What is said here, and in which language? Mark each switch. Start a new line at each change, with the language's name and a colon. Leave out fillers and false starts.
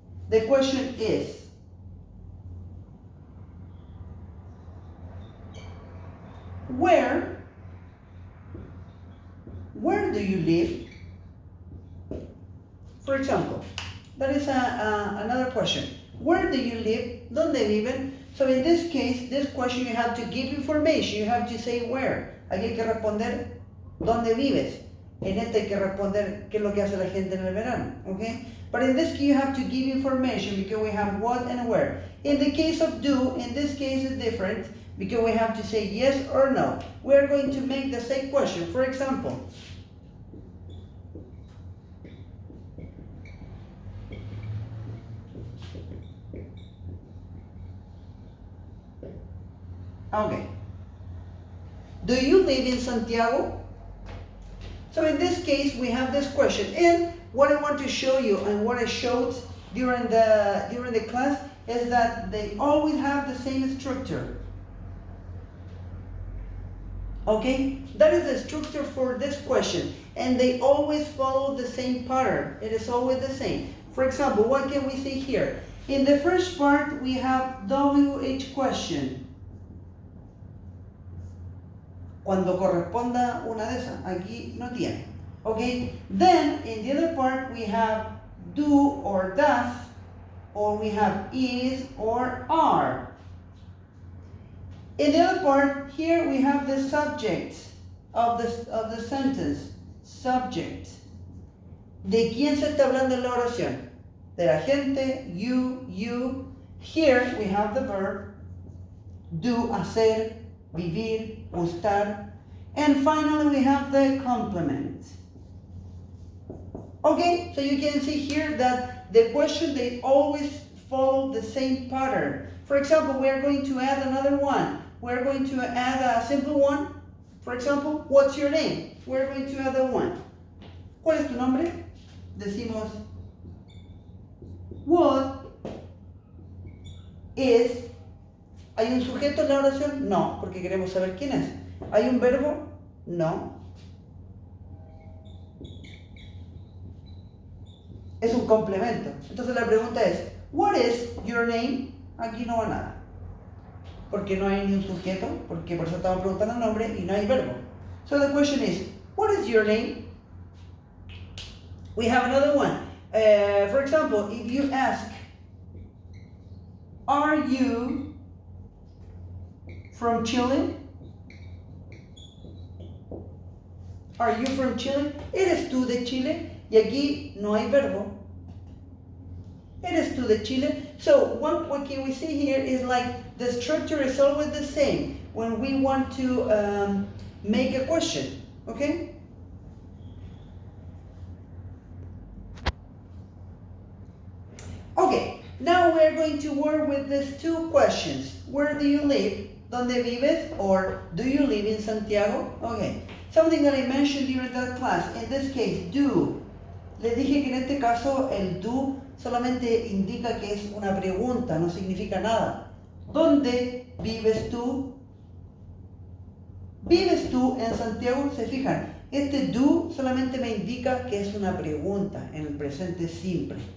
English: The question is, where do you live? For example, that is another question. Where do you live?
Spanish: ¿Dónde viven?
English: So in this case, this question you have to give information. You have to say where.
Spanish: Aquí hay que responder ¿dónde vives? En este hay que responder qué es lo que hace la gente en el verano, okay?
English: But in this case you have to give information because we have what and where. In the case of do, in this case it's different because we have to say yes or no. We are going to make the same question. For example, okay. Do you live in Santiago? So in this case, we have this question. And what I want to show you and what I showed during the class is that they always have the same structure. Okay? That is the structure for this question. And they always follow the same pattern. It is always the same. For example, what can we see here? In the first part, we have WH question.
Spanish: Cuando corresponda una de esas, aquí no tiene.
English: Okay? Then, in the other part, we have do or does, or we have is or are. In the other part, here we have the subject of the sentence. Subject.
Spanish: ¿De quién se está hablando en la oración? De la gente,
English: you. Here we have the verb, do, hacer, vivir, gustar. And finally we have the complement. Okay, so you can see here that the question, they always follow the same pattern. For example, we are going to add another one. We're going to add a simple one. For example, what's your name? We're going to add a one.
Spanish: ¿Cuál es tu nombre? Decimos,
English: what is.
Spanish: ¿Hay un sujeto en la oración? No, porque queremos saber quién es. ¿Hay un verbo? No. Es un complemento. Entonces la pregunta es,
English: what is your name?
Spanish: Aquí no va nada. Porque no hay ni un sujeto, porque por eso estamos preguntando el nombre y no hay verbo.
English: So the question is, what is your name? We have another one. For example, if you ask, are you from Chile? Are you from Chile?
Spanish: ¿Eres tú de Chile? Y aquí no hay verbo. ¿Eres tú de Chile?
English: So what can we see here is like the structure is always the same when we want to make a question, okay? Okay, now we're going to work with these two questions. Where do you live?
Spanish: ¿Dónde vives?
English: Or do you live in Santiago? Okay, something that I mentioned during that class. In this case, do.
Spanish: Les dije que en este caso el do solamente indica que es una pregunta, no significa nada. ¿Dónde vives tú? ¿Vives tú en Santiago? Se fijan, este do solamente me indica que es una pregunta en el presente simple.